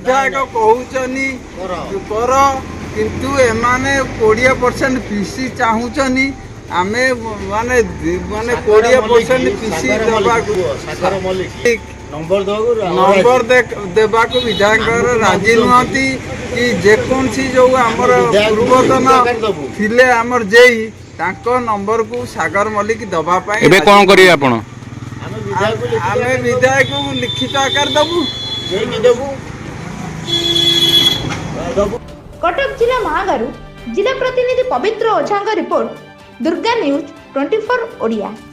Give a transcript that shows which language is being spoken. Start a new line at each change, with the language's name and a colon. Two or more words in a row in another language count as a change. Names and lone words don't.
Odia: ବିଧାୟକ କହୁଛନ୍ତି କର କିନ୍ତୁ ଏମାନେ 20% ପିସି ଚାହୁଁଛନ୍ତି ଆମେ ମାନେ 20% ପିସି ଦେବାକୁ ନମ୍ବର ଦେବାକୁ ବିଧାୟକର ରାଜି ନୁହନ୍ତି କି ଯେକୌଣସି ଯେଉଁ ଆମର ପୂର୍ବତନ ଥିଲେ ଆମର ଜେଇ ତାଙ୍କ ନମ୍ବରକୁ ସାଗର ମଲ୍ଲିକ ଦେବା ପାଇଁ ଏବେ କ'ଣ କରିବେ ଆପଣ ଆମେ ବିଧାୟକଙ୍କୁ ଲିଖିତ ଆକାର ଦେବୁ
Hindi: कटक जिला महागारू जिला प्रतिनिधि पवित्र ओझा रिपोर्ट दुर्गा न्यूज 24 ओडिया।